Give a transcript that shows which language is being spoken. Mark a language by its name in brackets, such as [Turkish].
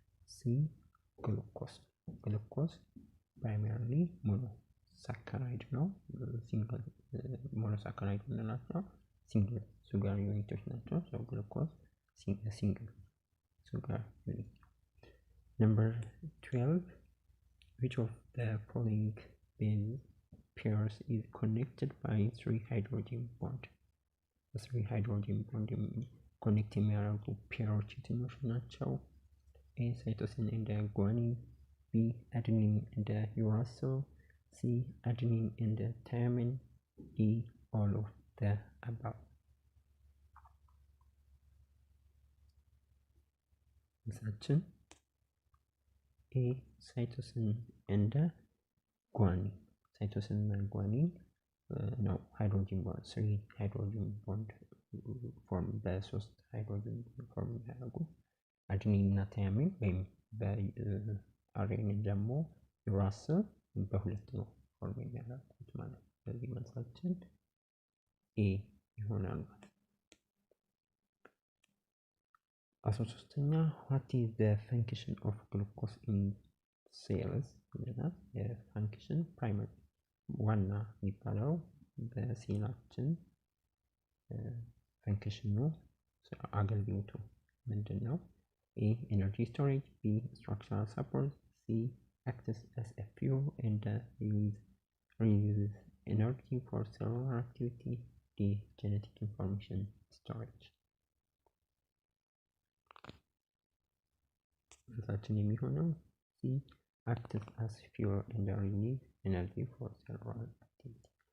[English] C glucose። glucose primarily monosaccharide ነው። ሲንግል monosaccharide [Amharic] የምንላቸው ሲንግል ሱጋር ዩኒቶች ናቸው። [English] so glucose single sugar unit። Number 12, which of the following base pairs is connected by 3 hydrogen bond? the 3 hydrogen bond connect [Amharic] የሚያደርጉ ፔሮች የትኞቹ ናቸው? [English] A cytosine and guanine, B adenine and uracil, C adenine and thymine, D all of the above። [Amharic] መልሳችን [English] A cytosine and guanine። [Amharic] cytosine እና guanine ነው ሃይድሮጂን ቦንድ 3 ሃይድሮጂን ቦንድ ፎርም በ3 ሃይድሮጂን ፎርም ያደርጉ። አድኒን እና ታያሚን ወይም በአርኤንኤ ደግሞ ዩራሲል በሁለት ነው ፎርም የሚያደርጉት ማለት ነው። ስለዚህ መልሳችን ኤ ይሆናል ማለት ነው። 13ኛ [English] what is the function of glucose in cells [Amharic] ይላል። የፋንክሽን ፕራይመሪ ዋና የሚባለው በሴላችን ፈንክሽኑ አገልግሎቱ ምንድን ነው? [English] A. Energy storage. B. Structural support. C. Acts as a fuel and releases energy for cellular activity. D. Genetic information storage. [Amharic] መልሳችን የሚሆነው [English] C. Acts as fuel and releases energy for cellular activity.